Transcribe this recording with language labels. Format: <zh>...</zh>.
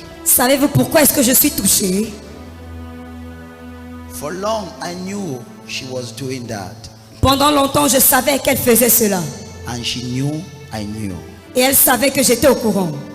<fr>Savez-vous pourquoi est-ce que je suis touché?</fr> <en>For long I knew she was doing that.</en> <fr>Pendant longtemps, je savais qu'elle faisait cela.</fr> <en>And she knew I knew.</en> <fr>Et elle savait que j'étais au courant.</fr>